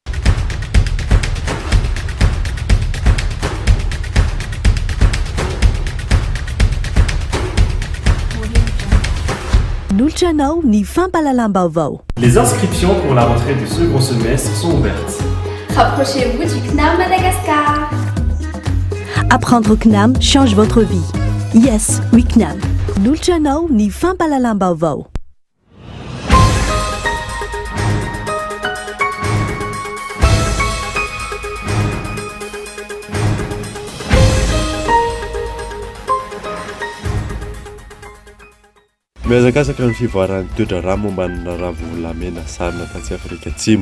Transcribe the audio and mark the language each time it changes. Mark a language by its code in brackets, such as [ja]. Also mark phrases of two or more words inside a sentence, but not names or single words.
[mg] Nulchanao ni Fampalalam-Baovao. [fr] Les inscriptions pour la rentrée du second semestre sont ouvertes. Rapprochez-vous du CNAM Madagascar. Apprendre au CNAM change votre vie. Yes, oui CNAM. [mg] Nulchanao ni Fampalalam-Baovao. Mihazakazaka ny fivoaran'ny toetra rà mombanina ravolamena sarina tatsy Afrika Atsimo.